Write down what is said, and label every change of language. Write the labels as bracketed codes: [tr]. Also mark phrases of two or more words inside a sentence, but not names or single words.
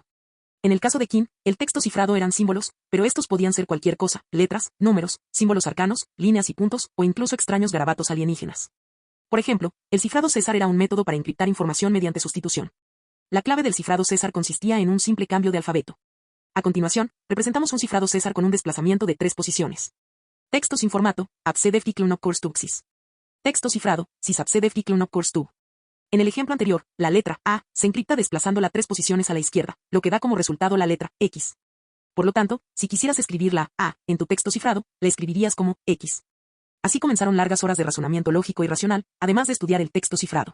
[es] En el caso de Kim, el texto cifrado eran símbolos, pero estos podían ser cualquier cosa, letras, números, símbolos arcanos, líneas y puntos, o incluso extraños garabatos alienígenas. Por ejemplo, el cifrado César era un método para encriptar información mediante sustitución. La clave del cifrado César consistía en un simple cambio de alfabeto. A continuación, representamos un cifrado César con un desplazamiento de 3 posiciones. Texto sin formato, abcedef diclunop courstubsis. Texto cifrado, sis abcedef diclunop courstub. En el ejemplo anterior, la letra A se encripta desplazándola 3 posiciones a la izquierda, lo que da como resultado la letra X. Por lo tanto, si quisieras escribir la A en tu texto cifrado, la escribirías como X. Así comenzaron largas horas de razonamiento lógico y racional, además de estudiar el texto cifrado.